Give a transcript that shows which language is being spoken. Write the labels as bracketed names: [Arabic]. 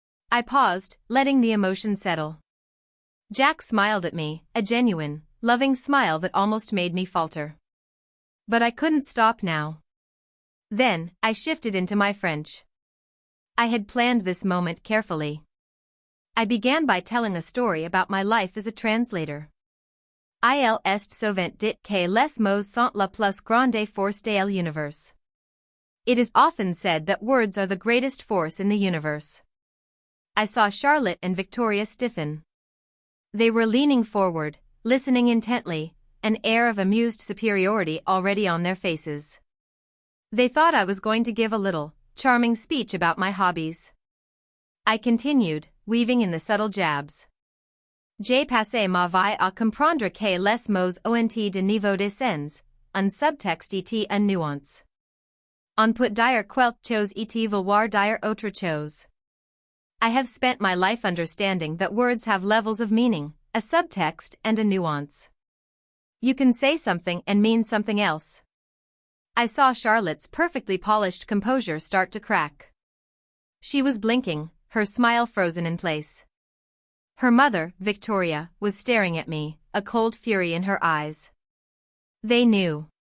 [English] I paused, letting the emotion settle. Jack smiled at me, a genuine, loving smile that almost made me falter. But I couldn't stop now. Then, I shifted into my French. I had planned this moment carefully. I began by telling a story about my life as a translator. [French] Il est souvent dit que les mots sont la plus grande force de l'univers. [English] It is often said that words are the greatest force in the universe. I saw Charlotte and Victoria stiffen. They were leaning forward, listening intently, an air of amused superiority already on their faces. They thought I was going to give a little, charming speech about my hobbies. I continued, weaving in the subtle jabs. [French] J'ai passé ma vie à comprendre que les mots ont de niveau de sens, un subtexte et une nuance. On peut dire quelque chose et vouloir dire autre chose. [English] I have spent my life understanding that words have levels of meaning, a subtext and a nuance. You can say something and mean something else. I saw Charlotte's perfectly polished composure start to crack. She was blinking, her smile frozen in place. Her mother, Victoria, was staring at me, a cold fury in her eyes. They knew.